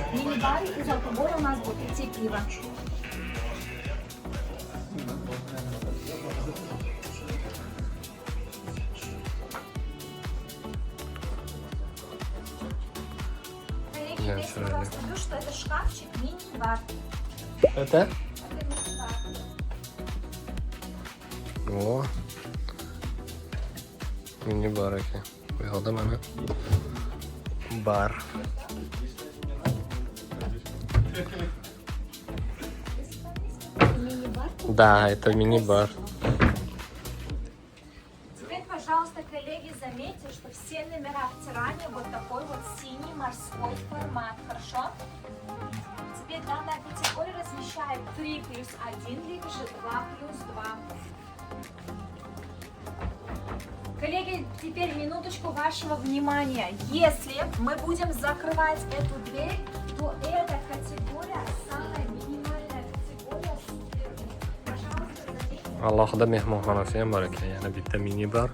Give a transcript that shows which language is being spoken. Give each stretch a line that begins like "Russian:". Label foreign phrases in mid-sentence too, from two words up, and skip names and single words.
Russian: В мини-баре из алкоголя у нас будет идти пиво. Коллеги, здесь я вас скажу, что это шкафчик мини-бар. Это? Это мини-бар. О.
Uzbek: Mini-bar ekan. Bu yoqda mana bar.
Russian: Мини-бар. Да, это мини-бар. Теперь, пожалуйста, коллеги, заметьте, что все номера в Тиране вот такой вот синий морской формат, хорошо? Теперь данная категория размещает 3+1, либо же 2+2. Коллеги, теперь минуточку вашего внимания. Если мы будем закрывать эту дверь, то эта категория самая минимальная категория. Пожалуйста, заметьте.
Uzbek: Alohida mehmonxonasi ham bor ekan, yana bitta mini-bar.